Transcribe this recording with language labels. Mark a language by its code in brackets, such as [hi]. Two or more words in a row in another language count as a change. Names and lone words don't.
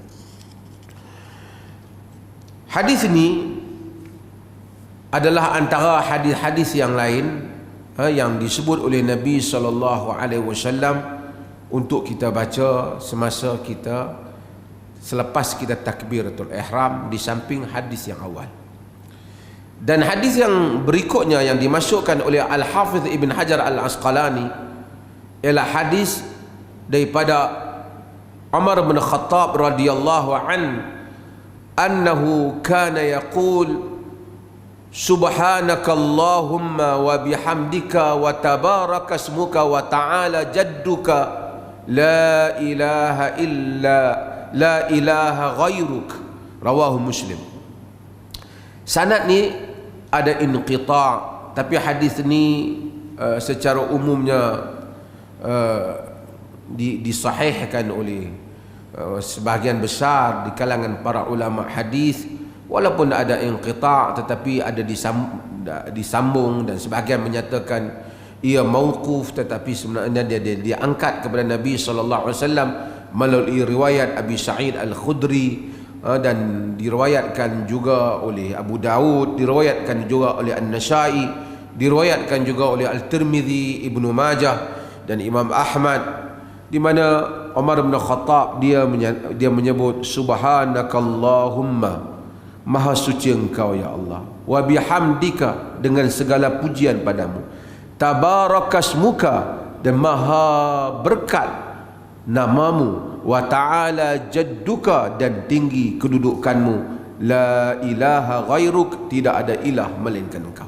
[ms] Hadis ini adalah antara hadis-hadis yang lain yang disebut oleh Nabi SAW untuk kita baca semasa kita, selepas kita [ar] تكبيرة الإحرام, [ms] di samping hadis yang awal. Dan hadis yang berikutnya yang dimasukkan oleh Al-Hafidh Ibn Hajar Al-Asqalani ialah hadis daripada Umar bin Khattab [ar] رضي الله عن أنه كان يقول سبحانك اللهم وبحمدك وتبارك اسمك وتعالى جدك لا إله إلا لا إله غيرك رواه مسلم. [ms] Sanad ni ada inqita', tapi hadis ni secara umumnya disahihkan oleh sebahagian besar di kalangan para ulama hadis, walaupun ada inqita', tetapi ada disambung, dan sebahagian menyatakan ia mauquf, tetapi sebenarnya dia angkat kepada Nabi SAW melalui riwayat Abi Sa'id Al-Khudri, dan diriwayatkan juga oleh Abu Daud, diriwayatkan juga oleh An-Nasai, diriwayatkan juga oleh Al-Tirmidzi, Ibnu Majah dan Imam Ahmad, di mana Umar bin Khattab dia menyebut subhanakallahumma, maha suci engkau ya Allah, [ar] وبحمدك, [ms] dengan segala pujian padamu, tabarakasmuka, dan maha berkat namamu, [ar] وتعالى جدك, [ms] dan tinggi kedudukanmu, [ar] لا إله غيرك, [ms] tidak ada ilah melainkan engkau.